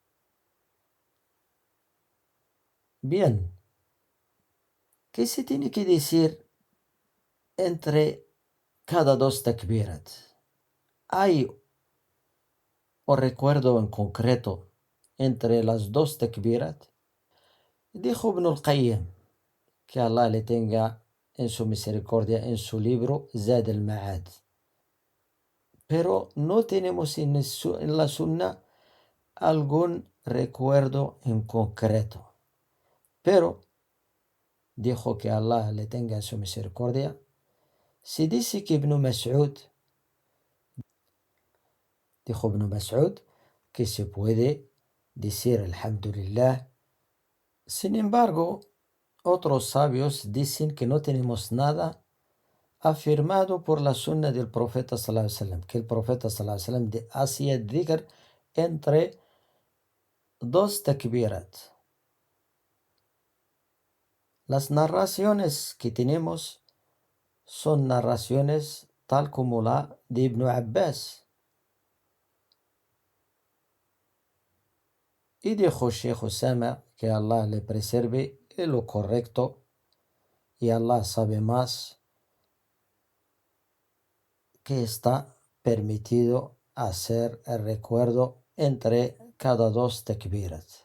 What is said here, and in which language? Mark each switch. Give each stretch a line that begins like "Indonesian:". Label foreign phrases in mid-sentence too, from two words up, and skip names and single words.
Spanish: Bien, ¿qué se tiene que decir entre cada dos takbirat? ¿Hay un recuerdo en concreto entre las dos takbirat? Dijo Ibn al-Qayyim, que Allah le tenga en su misericordia, en su libro Zad al-Ma'ad. Pero no tenemos en la Sunna algún recuerdo en concreto. Pero, dijo que Allah le tenga en su misericordia, se dice que dijo Ibn Mas'ud, que se puede decir Alhamdulillah. Sin embargo, otros sabios dicen que no tenemos nada afirmado por la sunna del profeta
Arabic: صلى الله عليه وسلم,
Spanish: que el profeta
Arabic: صلى الله عليه وسلم
Spanish: hacía dhikr entre dos takbirat. Las narraciones que tenemos son narraciones tal como la de Ibn Abbas. Y dijo Sheikh Osama, que Allah le preserve, es lo correcto, y Allah sabe más, que está permitido hacer el recuerdo entre cada dos takbirat.